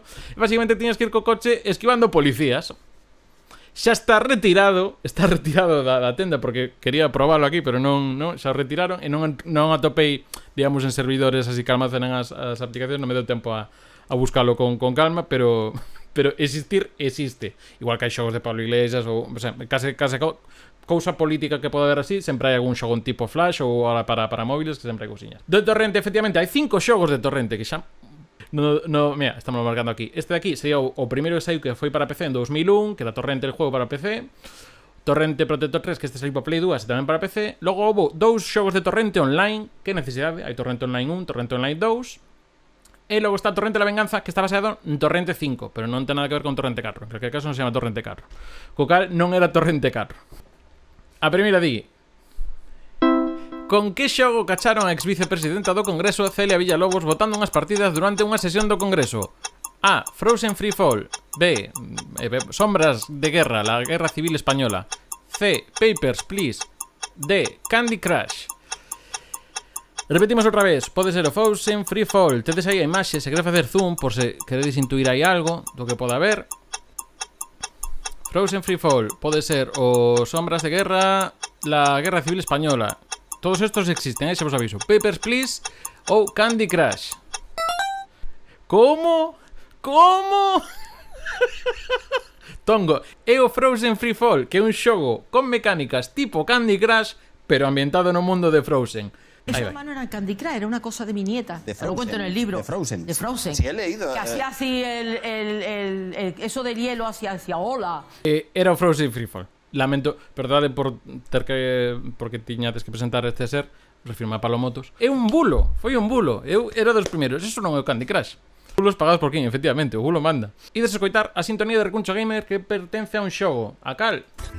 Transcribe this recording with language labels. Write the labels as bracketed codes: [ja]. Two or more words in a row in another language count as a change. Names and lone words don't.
[gl] E basicamente tiñas que ir co coche esquivando policías. Xa está retirado da tenda, porque quería probarlo aquí, pero non xa o retiraron, e non atopei, digamos, en servidores así que almacenan as aplicacións, non me deu tempo a buscarlo con calma, pero pero existir existe. Igual que hai xogos de Pablo Iglesias ou sea, case cousa política que pode haber así, sempre hai algún xogo en tipo Flash ou para móviles que sempre hai cousiñas. De Torrente, efectivamente, hai 5 xogos de Torrente que xa... mira, estamos marcando aquí. Este de aquí sería o primeiro que saiu que foi para PC en 2001, que era Torrente el juego para PC. Torrente Protector 3, que este saiu para Play 2 e tamén para PC. Logo houve 2 xogos de Torrente online, que necesidade, hai Torrente Online 1, Torrente Online 2. E logo está Torrente la Venganza, que está baseado en Torrente 5, pero non ten nada que ver con Torrente 4. En calquer caso non se chama Torrente 4. Co cal non era Torrente 4. A primeira di: con que xogo cacharon a ex-vicepresidenta do Congreso Celia Villalobos botando unhas partidas durante unha sesión do Congreso? A. Frozen Free Fall. B. Sombras de Guerra, la Guerra Civil Española. C. Papers, Please. D. Candy Crush. Repetimos outra vez. Pode ser o Frozen Free Fall. Tedes aí a imaxe, se queres facer zoom por se queredes intuir aí algo do que poda haber. Frozen Free Fall. Pode ser o Sombras de Guerra, la Guerra Civil Española. [es] Todos estos existen, [gl] xa vos aviso. Papers, Please ou Candy Crush. Como? Tongo, é o Frozen Free Fall, que é un xogo con mecánicas tipo Candy Crush, pero ambientado no mundo de Frozen. [es] Eso, hermano, era Candy Crush, era una cosa de mi nieta. Te lo cuento en el libro. De Frozen. De Frozen. Sí, he leído. Que hacía así eso del hielo hacia ola. [gl] Era o Frozen Free Fall. Lamento, perdade por ter que porque tiñades que presentar este ser, refirma Palomotos. É un bulo, foi un bulo. Eu era dos primeiros, eso non é o Candy Crush. Bulos pagados por quen, efectivamente, o bulo manda. Ides escoitar a sintonía de Recuncho Gamer que pertence a un xogo. A cal?